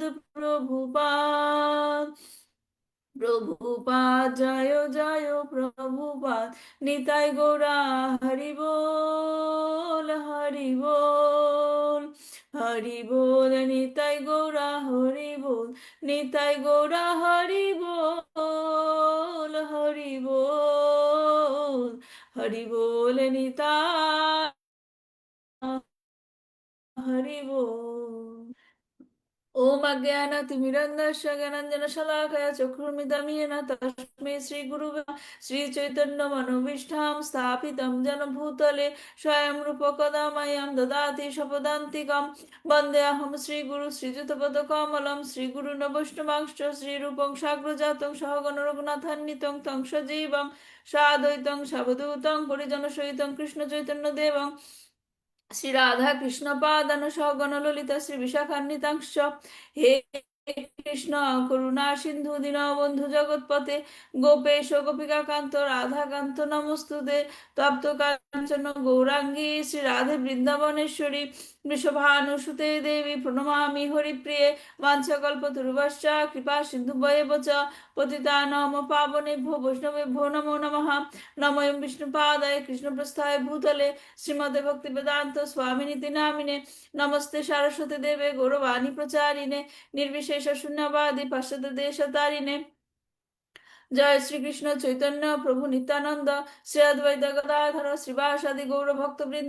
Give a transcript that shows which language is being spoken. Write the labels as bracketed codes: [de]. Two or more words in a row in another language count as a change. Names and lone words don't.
[bn] প্রভুপাদ, প্রভুপাদ, জয় জয় প্রভুপাদ, নিতাই গৌরা হরি বল, হরি বল, হরি বল, নিতাই গৌরা হরি বল, নিতাই গৌরা হরি বল, হরি বল, হরি বল, নিতাই হরি বল। [sa] ओम अज्ञानतिमिरन्धस्य ज्ञानाञ्जनशलाकया चक्षुर्मिलितं तस्मै श्रीगुरुवे श्रीचैतन्यमनोभीष्टां स्थापितं येन भूतले स्वयं रूप कदा मह्यं ददाति स्वपदान्तिकं। वन्देऽहं श्रीगुरु श्रीयुतपदकमलं श्रीगुरुन् वैष्णवांश्च श्रीरूपं साग्रजातं सहगण रघुनाथान्वितं तं सजीवं साद्वैतं सावधूतं परिजनसहितं कृष्णचैतन्यदेवं শ্রী রাধা কৃষ্ণ পাদান সগণ ললিতা শ্রী বিশাখান্বিতাংশ। হে কৃষ্ণ করুণা সিন্ধু দীনবন্ধু জগৎপতে, গোপেশ গোপিকা কান্ত রাধা কান্ত নমস্তুতে। তপ্ত কাঞ্চন গৌরাঙ্গী শ্রী রাধে বৃন্দাবনেশ্বরী, বৃষভানুসুতে দেবী প্রণমামি হরিপ্রিয়ে। বাঞ্ছাকল্পতরুভশ্চ কৃপা সিন্ধুভ্যেব চ পতিতানাং পাবনেভ্যো বৈষ্ণবেভ্যো নমো নমঃ। নমোऽয়ং বিষ্ণুপাদায় কৃষ্ণপ্রস্থায় ভূতলে শ্রীমদে ভক্তি বেদান্ত স্বামিনীতি নামিনে। নমস্তে সারস্বতী দেবে গৌরবাণী প্রচারিণে, নির্বিশেষ শূন্যবাদী পাশ্চাত্য দেশতারিণে। [bn] জয় শ্রীকৃষ্ণ চৈতন্য প্রভু নিত্যানন্দ, শ্রী অদ্বৈত গদাধর শ্রীবাসাদি গৌর ভক্তবৃন্দ।